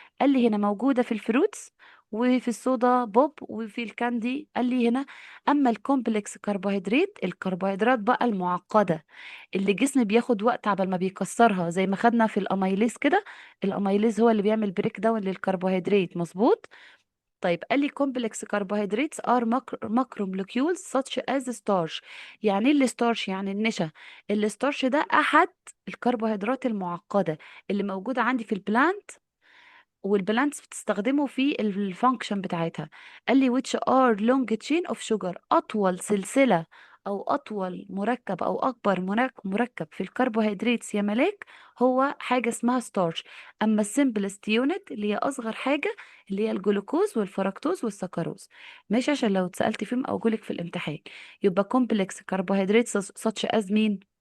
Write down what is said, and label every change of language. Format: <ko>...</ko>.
<ar>قال لي هنا موجودة في الفروتس وفي الصودا بوب وفي الكاندي. قال لي هنا أما الكومبلكس كربوهيدرات، الكربوهيدرات بقى المعقدة اللي الجسم بياخد وقت عبال ما بيكسرها زي ما خدنا في الأميليز كده. الأميليز هو اللي بيعمل بريك داون للكربوهيدرات. مظبوط. طيب قال لي</ar> <en>complex carbohydrates are macromolecules such as starch.</en> <ar>يعني ايه الستارش؟ يعني النشا. الستارش ده احد الكربوهيدرات المعقده اللي موجوده عندي في البلانت، والبلانتس بتستخدمه في الفانكشن بتاعتها. قال لي</ar> <en>which are long chain of sugar.</en> <ar>اطول سلسله او اطول مركب او اكبر مركب في الكربوهيدرات يا ملاك هو حاجه اسمها ستارش. اما السمبلست يونت اللي هي اصغر حاجه اللي هي الجلوكوز والفركتوز والسكروز. ماشي، عشان لو اتسالت فيهم او جولك في الامتحان. يبقى كومبلكس كربوهيدرات</ar> <en>such as</en> <ar>مين؟</ar>